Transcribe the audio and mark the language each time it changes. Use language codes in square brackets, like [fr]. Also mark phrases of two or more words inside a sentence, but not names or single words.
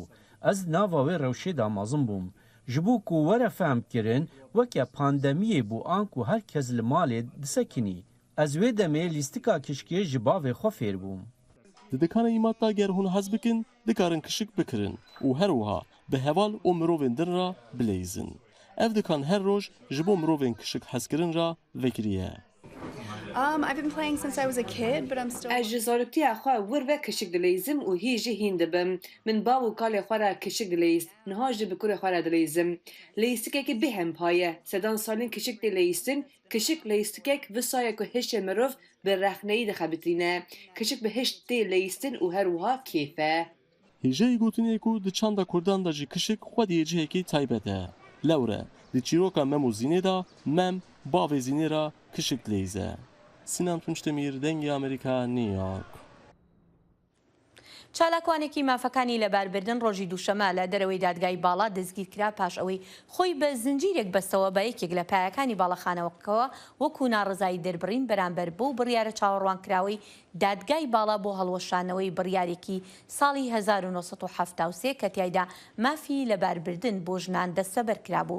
[ku] Ez nava wê rewşê da mezin bûm. Ji bo ku were fehm kirin weke pandemiyê bû an ku herkes li malê disekinî. Ez wê demê lîstika kişkê ji bavê xwe fêr bûm. Di dikana îmat da ger hûn hez bikin, dikarin kişik bikirin û her wiha bi heval û mirovên din ra bileyîzin. Ev dikan her roj ji bo mirovên kişik hezkirin ra vekiriye. [en] I've been playing since I was a kid, but I'm still... [ku] Ez ji zaroktiya xwe wir ve kişik dileyîzim û hî jî hîn dibim. Min bav û kalê xwe re kişik dileyîst. Niha jî bi kurê xwe re dileyîzim. Leyîstikekî bêhem paye. Sedan salên kişik tê leyîstin. Kişik leyîstikek wisa ku hişê mirov bi rexneyî dixebitîne. Kişik bi hişt tê leyîstin û her wiha kêf e. Hêjeyê gotinê ku di çanda Kurdan da jî kişik xwediyê cihekî taybet e. Lewre, di çîroka mem û zînê da mem bavê zînê ra kişik leyîze. Sinan Tunç Demîr dengê Amerîka New York. [ckb] چالاکوانێکی مافەکانی لەباربردن ڕۆژی دووشەمە لە دەرەوەی دادگای باڵا دەستگیر کرا پاش ئەوەی خۆی بە زنجیرێک بەستەوە بە یەکێک لە پایەکانی باڵەخانەوەکەوە وەکو ناڕزایی دەربڕین بەرامبەر بۆ بڕیارە چاوەڕوانکراوەی دادگای باڵا بۆ هەڵوەشانەوەی بڕیارێکی ساڵی 1970 کە تیایدا مافی لەباربردن بۆ ژنان دەستەبەر کرابوو.